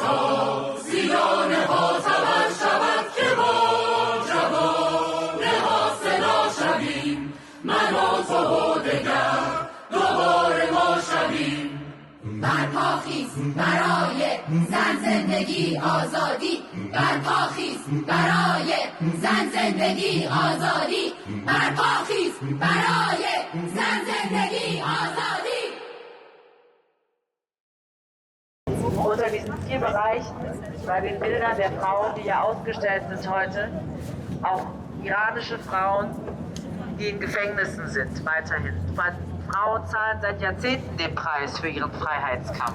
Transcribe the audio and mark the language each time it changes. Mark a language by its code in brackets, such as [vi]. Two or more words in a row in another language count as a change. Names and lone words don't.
[fa] تازیانه ها تبر شود که با جوانه ها صدا شویم، من و تو و دگر دوباره ما شویم. برپاخیز برای زن زندگی آزادی، برپاخیز برای زن زندگی آزادی، برپاخیز برای زن زندگی آزادی. [de] Unter diesen 4 Bereichen, bei den Bildern der Frauen, die hier ausgestellt sind heute, auch iranische Frauen, die in Gefängnissen sind, weiterhin. Frauen zahlen seit Jahrzehnten den Preis für ihren Freiheitskampf.